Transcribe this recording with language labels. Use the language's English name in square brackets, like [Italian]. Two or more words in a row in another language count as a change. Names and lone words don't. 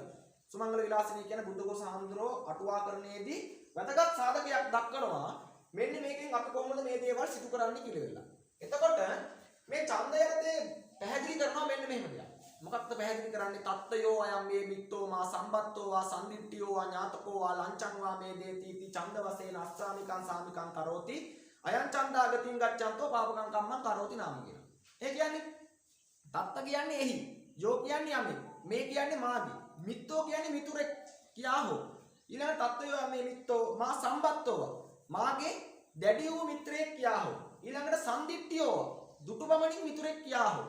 [Sinhala] සුමංගල විලාසිනිය කියන්නේ බුද්ධඝෝෂ හාමුදුරුවෝ අටුවාකරණයේදී වැදගත් සාධකයක් දක්වනවා. මෙන්න මේකෙන් අපි කොහොමද මේ දේවල් සිදු කරන්නේ කියලා. එතකොට මේ ඡන්දයතේ පැහැදිලි කරනවා මෙන්න මෙහෙම දෙයක්. මොකක්ද පැහැදිලි කරන්නේ? [Pali] තත්තයෝ අයම් මේ මිත්තෝ මා සම්බත්තෝ වා සම්දිට්ඨියෝ වා ඥාතකෝ වා ලංචං වා මේ දේති ඡන්ද වශයෙන් අස්සාමිකං සාමිකං කරෝති අයං ඡන්දාගතින් ගච්ඡන්තෝ පාපකං කම්මං කරෝති නාම කියන. [Sinhala] ඒ කියන්නේ තත්ත කියන්නේ එහි, යෝ කියන්නේ යමෙක්, මේ කියන්නේ මාගේ, මිත්තෝ කියන්නේ මිතුරෙක් කියා හෝ. ඊළඟ [Pali] තත්තයෝ මේ මිත්තෝ මා සම්බත්තෝ [Sinhala] මාගේ දැඩි වූ මිත්‍රයෙක් කියා හෝ. ඊළඟට සම්දිට්ඨියෝ දුටුබමණින් මිතුරෙක් කියා හෝ.